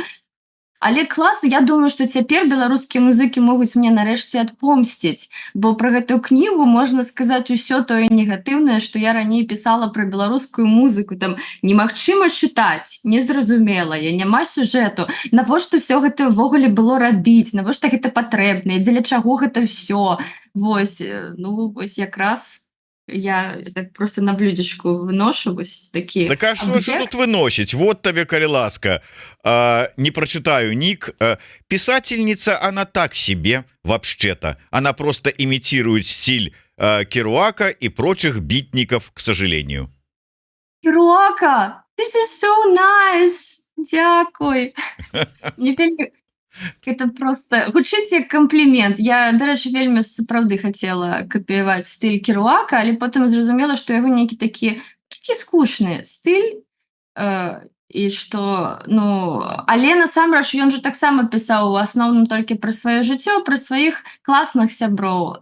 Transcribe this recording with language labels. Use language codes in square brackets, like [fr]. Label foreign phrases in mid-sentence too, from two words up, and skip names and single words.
[be] Але класна, я думаю, што цяпер беларускія музыкі могуць мне нарэшце адпомсціць, бо пра гэтую кнігу можна сказаць усё тое негатыўнае, што я раней пісала пра беларускую музыку, там немагчыма чытаць, незразумелая, няма сюжэту. Навошта ўсё гэта ўвогуле было рабіць, навошта гэта патрэбна, і дзеля чаго гэта ўсё. Вось, ну вось якраз я так просто на блюдечку выношу вось такі [ru] Так а что тут выносить? Вот тебе, коли ласка, не прочитаю ник. Писательница, она так себе вообще-то. Она просто имитирует стиль Керуака и прочих битников, к сожалению. Керуака, [en] this is so nice! [be] Дзякуй. Мне вельмі это просто гучыць як камплімент. Я, дарэчы, вельмі сапраўды хацела капіяваць стыль Керуака, але потым зразумела, што яго нейкі такі скучны стыль, і што ну але насамрэч ён жа таксама пісаў у асноўным толькі пра сваё жыццё, пра сваіх класных сяброў.